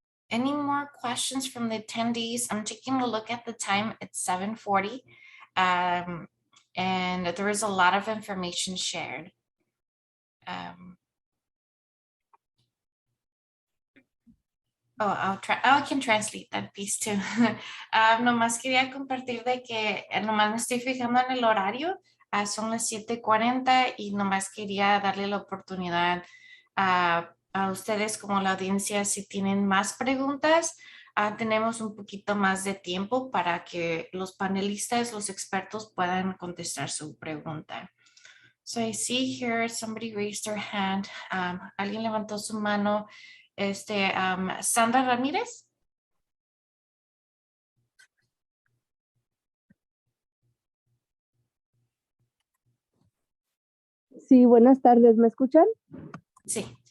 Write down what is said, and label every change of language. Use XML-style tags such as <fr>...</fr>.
<en>Any more questions from the attendees? I'm taking a look at the time. It's 7:40, and there is a lot of information shared. I can translate that piece too.</en> <es>Nomás quería compartir de que nomás me estoy fijando en el horario. Son las 7:40 y nomás quería darle la oportunidad a ustedes como la audiencia, si tienen más preguntas, tenemos un poquito más de tiempo para que los panelistas, los expertos puedan contestar su pregunta.</es> <en>So I see here somebody raised their hand.</en> <es>Alguien levantó su mano. Sandra Ramírez. Sí, buenas tardes. ¿Me escuchan? Sí.</es>